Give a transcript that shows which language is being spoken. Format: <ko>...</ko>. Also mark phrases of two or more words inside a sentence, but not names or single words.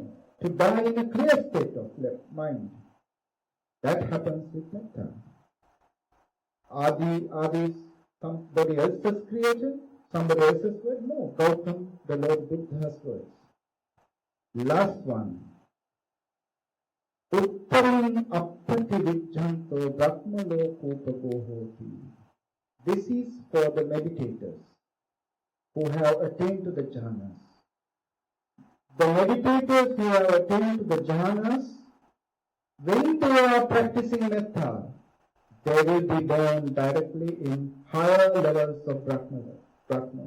<en>To die in a clear state of mind. That happens with metta. Are these somebody else's creation? Somebody else's word? No. Gautam, the Lord Buddha's words. Last one.</en> <pi>Uttaram appati vijjanto brahmalokopago hoti.</pi> <en>This is for the meditators who have attained to the jhanas. The meditators who have attained to the jhanas, when they are practicing metta, they will be born directly in higher levels of brahmas.</en>